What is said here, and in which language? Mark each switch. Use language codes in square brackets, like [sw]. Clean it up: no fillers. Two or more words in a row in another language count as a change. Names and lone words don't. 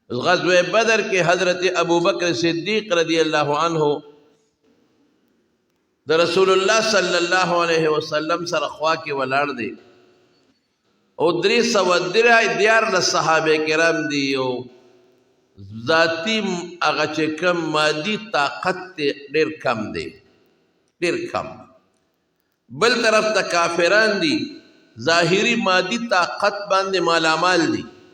[ps] غزوہ بدر کے حضرت ابو بکر صدیق [ar] رضی اللہ عنہ [ps] د رسول الله [ar] صلی الله علیه وسلم [ps] سره خوا کې ولاړ دی او 313 صحابه کرام دی او ذاتی هغه چې کم مادي طاقت ډیر کم دی ډیر کم بل طرف ته کافران دي ظاهری مادي طاقت باندې مالامال دي